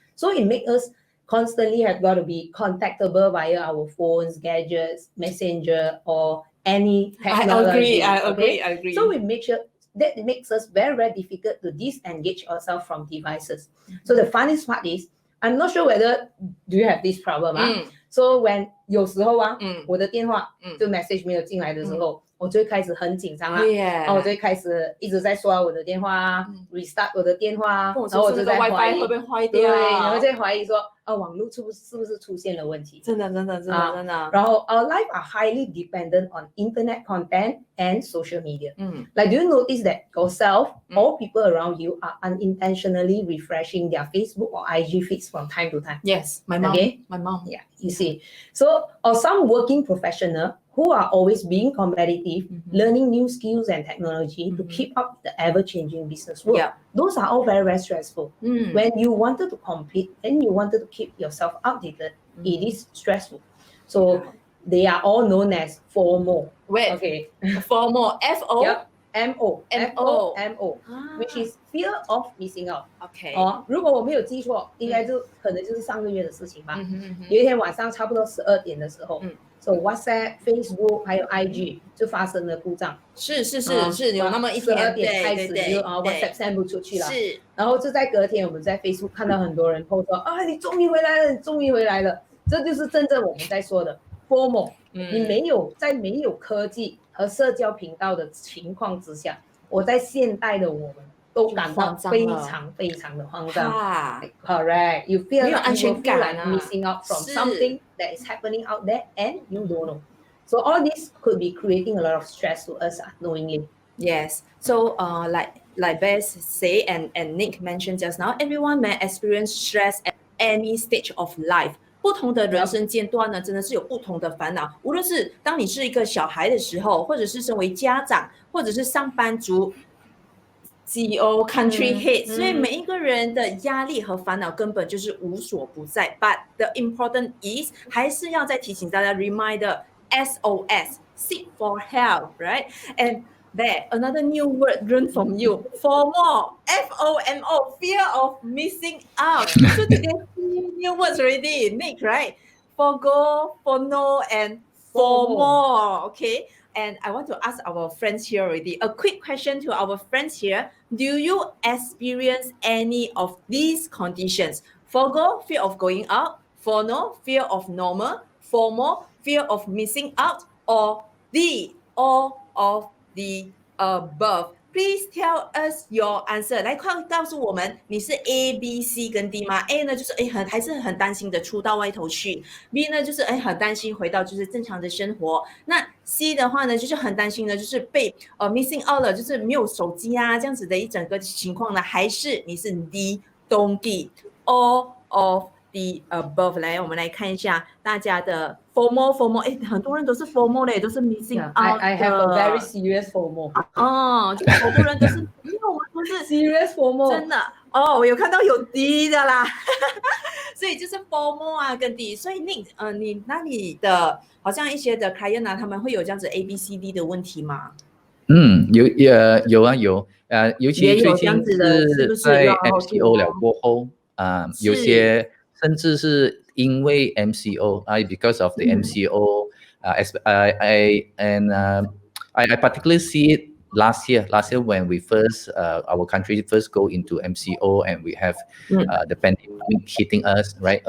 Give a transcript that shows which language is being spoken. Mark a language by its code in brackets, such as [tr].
[en] So it makes us constantly have got to be contactable via our phones, gadgets, messenger, or any technology. I agree. So we make sure that it makes us very, very difficult to disengage ourselves from devices. So the funniest part is, I'm not sure whether do you have this problem. So when [zh] 有时候我的电话就 message 没有进来的时候，我就会开始很紧张啦，然后我就会开始一直在刷我的电话，restart 我的电话，然后我就在怀疑 WiFi 会不会坏对，掉？然后在怀疑说网络是不是出现了问题？真的。 [en] 然后 our life are highly dependent on internet content and social media. Like, do you notice that yourself or people around you are unintentionally refreshing their Facebook or IG feeds from time to time? Yes, my mom. Okay? My mom. Yeah, you see. So, or some working professional who are always being competitive, learning new skills and technology to keep up with the ever-changing business world. Yeah. Those are all very, very stressful. When you wanted to compete and you wanted to keep yourself updated, it is stressful. So they are all known as FOMO. Wait. Okay. FOMO. F-O? Yep. M-O. F-O-M-O. Which is fear of missing out. Okay. [zh] 如果我没有记错，应该可能就是上个月的事情吧。有一天晚上差不多12点的时候，So WhatsApp、Facebook 还有 IG 就发生了故障。是，有那么一天 12点开始就WhatsApp send 不出去了。是。然后就在隔天，我们在 Facebook 看到很多人 po 说你终于回来了，你终于回来了。这就是真正我们在说的 FOMO。你没有科技和社交频道的情况之下，我在现代的我们都感到非常非常的慌张。 [en] Correct. You feel like missing out from something that is happening out there and you don't know. So all this could be creating a lot of stress to us unknowingly. Yes. So, like Bess say and Nick mentioned just now, everyone may experience stress at any stage of life. [zh] 不同的人生阶段呢，真的是有不同的烦恼。无论是当你是一个小孩的时候，或者是身为家长，或者是上班族、CEO、country head，所以每一个人的压力和烦恼根本就是无所不在。 [en] But the important is， [zh] 还是要再提醒大家 [en] reminder SOS seek for help, right? And there, another new word learned from you. FOMO, FOMO, fear of missing out. So today, new words already, Nick, right? Forgo, fono, and FOMO. Okay. And I want to ask our friends here already a quick question to our friends here. Do you experience any of these conditions? Forgo, fear of going out. Fono, fear of normal. FOMO, fear of missing out. Or D, all of the above. Please tell us your answer. [zh] 来告诉我们，你是 A、B、C 跟 D 吗 ？A 呢就是还是很担心的出到外头去 ；B 呢就是很担心回到就是正常的生活。那 C 的话呢就是很担心的，就是被 [en] missing out [zh] 了，就是没有手机啊这样子的一整个情况呢？还是你是 D [en] don't give all of the above？ [zh] 来，我们来看一下大家的 FOMO， 很多人都是 FOMO 嘞，都是 [en] missing out [zh] 的。 [en] I have a very serious FOMO. [zh] 就好多人都是，因为我们都是 [en] serious FOMO， [zh] 真的我有看到有 D 的啦，所以就是 FOMO 啊跟 D， 所以你那里的好像一些的 client 啊，他们会有这样子 ABCD 的问题吗？有啊有，尤其最近是在 MCO 了过后，有些甚至是因为 MCO [en] because of the MCO, I particularly see it last year when we first our country first go into MCO and we have the pandemic hitting us, right?